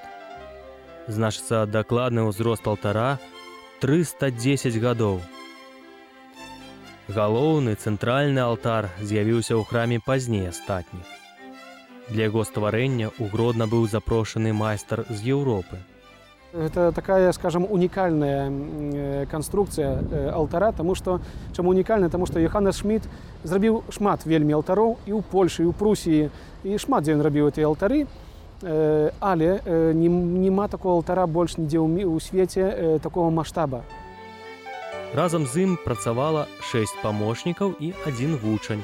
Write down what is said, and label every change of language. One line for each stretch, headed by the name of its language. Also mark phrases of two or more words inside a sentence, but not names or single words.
Belarusian: Значыцца, дакладны ўзрост алтара – 310 гадоў. Галоўны цэнтральны алтар з'явіўся ў храме пазней астатніх. Для яго стварэння ў Гродна быў запрошаны майстар з Еўропы.
Russian: Это такая, скажем, уникальная конструкция алтара,
Belarusian: тому что, чему уникальная, тому что Йоханнес Шмідт зрабіў шмат вельмі алтароў і ў Польшы, і ў Прусіі, і шмат дзе ён рабіў гэтыя алтары, але нема
Russian: такого алтара
Belarusian: больш нідзе ў свеце
Russian: такого маштаба.
Belarusian: Разам з ім працавала 6 памочнікаў і 1 вучань.